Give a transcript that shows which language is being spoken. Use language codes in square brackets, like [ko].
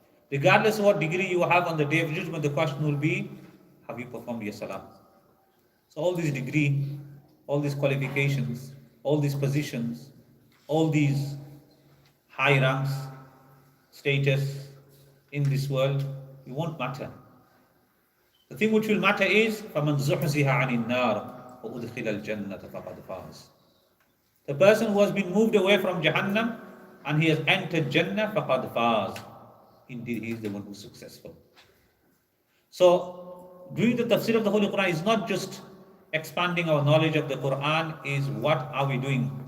[en] Regardless of what degree you have on the day of judgment, the question will be, have you performed your salah? So all these degree, all these qualifications, all these positions, all these high ranks, status in this world, it won't matter. The thing which will matter is [ar] فَمَنْ زُحْزِهَ عَنِ النَّارِ وَأُدْخِلَ الْجَنَّةَ فَقَدْ فَازَ. [en] The person who has been moved away from Jahannam and he has entered Jannah, [ar] فَقَدْ فَازَ. [en] Indeed, he is the one who is successful. So, doing the tafsir of the Holy Quran is not just expanding our knowledge of the Quran, is what are we doing?